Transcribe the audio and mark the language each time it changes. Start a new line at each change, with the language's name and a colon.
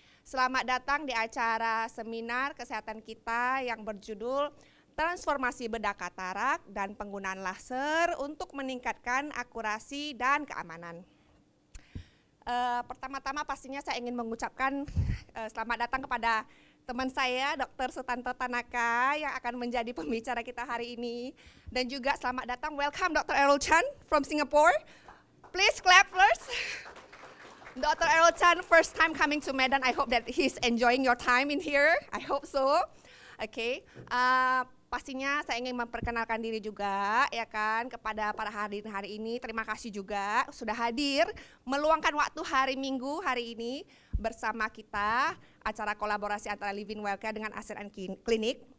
Indonesian: Selamat datang di acara seminar kesehatan kita yang berjudul Transformasi Bedah Katarak dan Penggunaan Laser untuk Meningkatkan Akurasi dan Keamanan. Pertama-tama pastinya saya ingin mengucapkan selamat datang kepada teman saya, Dr. Sutanto Tanaka, yang akan menjadi pembicara kita hari ini. Dan juga selamat datang, welcome Dr.
English: Errol Chan from Singapore. Please clap first. Dr. Errol Chan, first time coming to Medan. I hope that he's enjoying your time in here. I hope so. Okay.
Indonesian: Pastinya saya ingin memperkenalkan diri juga ya kan kepada para hadirin hari ini. Terima kasih juga sudah hadir meluangkan waktu hari Minggu hari ini bersama kita acara kolaborasi antara Living Well Care dengan ASEAN Clinic.